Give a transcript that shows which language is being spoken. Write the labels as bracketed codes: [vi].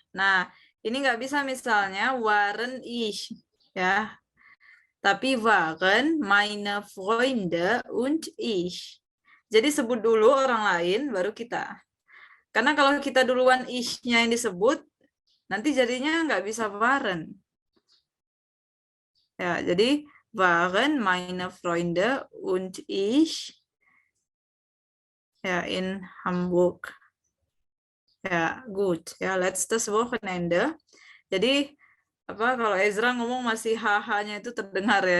[id] Nah, ini nggak bisa misalnya [de] waren ich, [id] ya. Tapi [de] waren meine Freunde und ich. [id] Jadi sebut dulu orang lain, baru kita. Karena kalau kita duluan ich-nya yang disebut, nanti jadinya nggak bisa waren. Ya, jadi [de] waren meine Freunde und ich ja, in Hamburg. Ya, gut. Ya, letztes Wochenende. [id] Jadi kalau Ezra ngomong masih HH-nya itu terdengar ya.